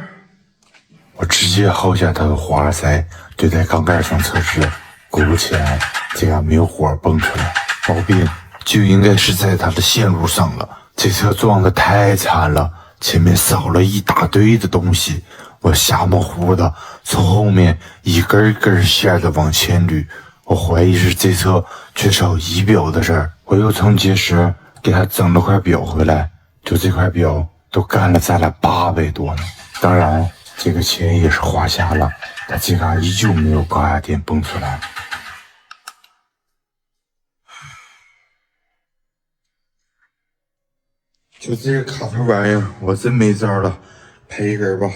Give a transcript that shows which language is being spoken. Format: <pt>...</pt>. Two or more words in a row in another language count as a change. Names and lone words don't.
<zh>我直接薅下它的花塞，對在鋼蓋上測試，果不其然，這樣沒有火蹦出來。毛病就應該是在它的線路上了。這車撞得太慘了，前面少了一大堆的東西。我瞎模糊的從後面一根根線的往前捋。我懷疑是這車缺少儀表的事兒。我又從結實給他整了塊表回來，就這塊表都幹了咱倆800多呢。當然，這個錢也是花瞎了，但這嘎依舊沒有高壓電蹦出來。就這個卡頭玩意兒，我真沒招了，賠一根吧。</zh>